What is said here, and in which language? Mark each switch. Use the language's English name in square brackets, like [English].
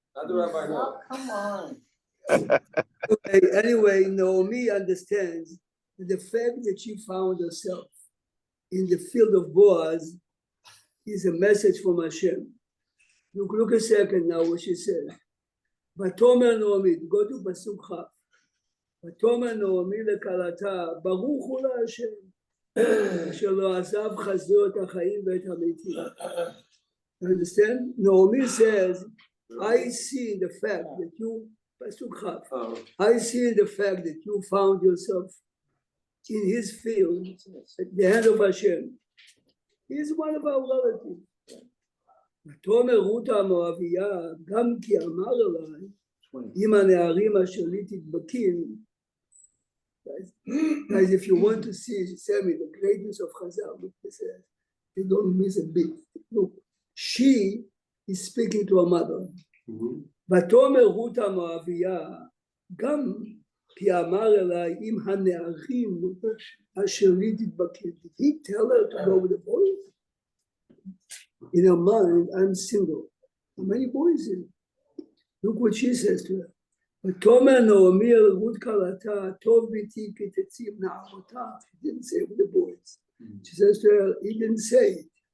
[English] How did the rabbi know? Come on. Okay, anyway, Naomi understands that the fact that she found herself in the field of Boaz is a message from Hashem. Look a second now what she says. [Hebrew] ותאמר נעמי, [English] go to [Hebrew] פסוק כ'. ותאמר נעמי לכלתה, ברוך הוא להשם, אשר לא עזב חסדו את החיים ואת המתים. [English] You understand? Naomi says, I see the fact that you, פסוק כ', I see the fact that you found yourself in his field at the hand of Hashem. He is one of our relatives. [Hebrew] ותאמר רות המואביה, גם כי אמר אליי, אם הנערים אשר לי תדבקים. [English] Guys, if you want to see, Sammy, the greatness of Chazal, look, this is, they don't miss a bit. Look, she is speaking to her mother. [Hebrew] ותאמר רות המואביה, גם כי אמר אליי, אם הנערים אשר לי תדבקים. [English] Did he tell her to go with the boys? In her mind, I'm single. How many boys in? Look what she says to her. [Hebrew] ותאמר נעמי אל רות כלתה, טוב ביתי כי תציב נערותיו. [English] She didn't say it with the boys. She says to her, he didn't say it.